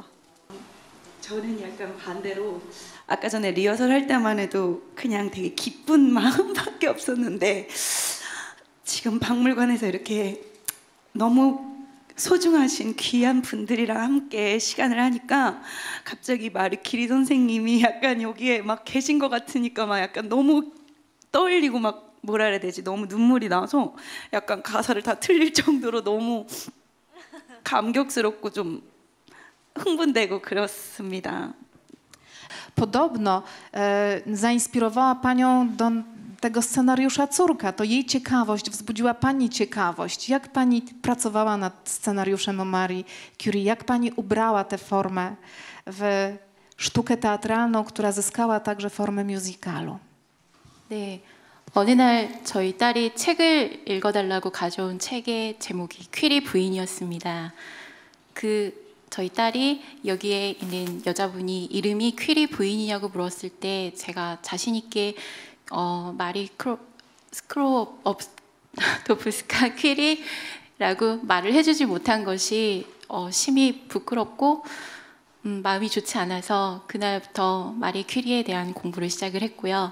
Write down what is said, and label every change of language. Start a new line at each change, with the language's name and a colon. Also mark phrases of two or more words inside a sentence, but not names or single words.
Korean: 저는 약간 반대로 아까 전에 리허설 할 때만 해도 그냥 되게 기쁜 마음밖에 없었는데 지금 박물관에서 이렇게 너무 소중하신 귀한 분들이랑 함께 시간을 하니까 갑자기 마르키리 선생님이 약간 여기에 막 계신 것 같으니까 막 약간 너무 떨리고 막 뭐라 해야 되지? 너무 눈물이 나서 약간 가사를 다 틀릴 정도로 너무 감격스럽고 좀 흥분되고 그렇습니다.
Polish: Podobno zainspirowała Panią do tego scenariusza córka. To jej ciekawość wzbudziła Pani ciekawość. Jak Pani pracowała nad scenariuszem o Marii Curie? Jak Pani ubrała tę formę w sztukę teatralną, która zyskała także formę musicalu?
Korean: 네, 어느 날 저희 딸이 책을 읽어달라고 가져온 책의 제목이 퀴리 부인이었습니다. 저희 딸이 여기에 있는 여자분이 이름이 퀴리 부인이냐고 물었을 때 제가 자신 있게 마리 스크로옵도프스카 퀴리라고 말을 해주지 못한 것이 심히 부끄럽고 마음이 좋지 않아서 그날부터 마리 퀴리에 대한 공부를 시작을 했고요.